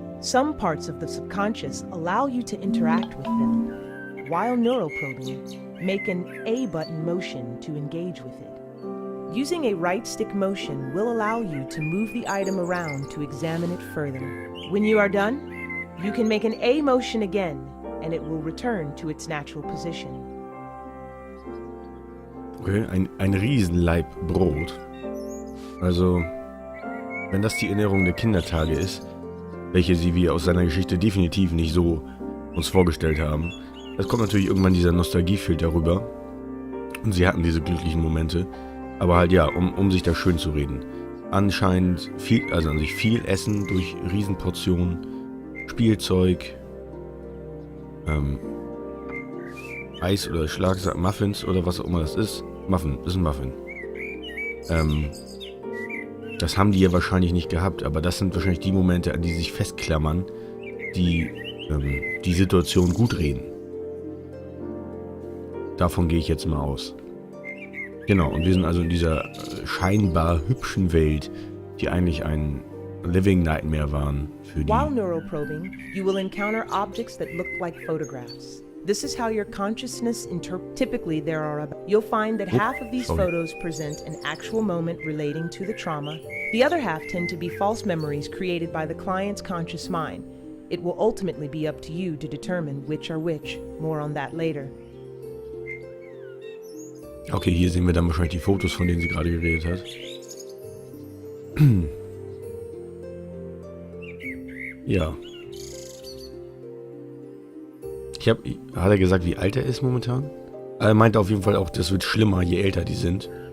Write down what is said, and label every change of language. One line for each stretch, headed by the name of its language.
English: Some parts of the subconscious allow you to interact with them, while neural probing, make an A button motion to engage with it. Using a right stick motion will allow you to move the item around to examine it further. When you are done, you can make an A motion again, and it will return to its natural position.
German: Okay, ein Riesenlaib Brot. Also, wenn das die Erinnerung der Kindertage ist, welche wir aus seiner Geschichte definitiv nicht so uns vorgestellt haben, es kommt natürlich irgendwann dieser Nostalgiefilter rüber. Und sie hatten diese glücklichen Momente. Aber halt ja, um sich da schön zu reden. Anscheinend viel, also an sich viel Essen durch Riesenportionen, Spielzeug, Eis oder Schlagsack, Muffins oder was auch immer das ist. Muffin, das ist ein Muffin. Das haben die ja wahrscheinlich nicht gehabt, aber das sind wahrscheinlich die Momente, an die sie sich festklammern, die die Situation gut reden. Davon gehe ich jetzt mal aus. Genau, und wir sind also in dieser scheinbar hübschen Welt, die eigentlich ein
English: Living Nightmare
German: waren für die...
English: While neural probing, you will encounter objects that look like photographs. This is how your consciousness typically there are you'll find that half of these photos present an actual moment relating to the trauma. The other half tend to be false memories created by the client's conscious mind. It will ultimately be up to you to determine which are which. More on that later.
German: Okay, hier sehen wir dann wahrscheinlich die Fotos, von denen sie gerade geredet hat. Ja. Hat er gesagt, wie alt er ist momentan? Er meinte auf jeden Fall auch, das wird schlimmer, je älter die sind.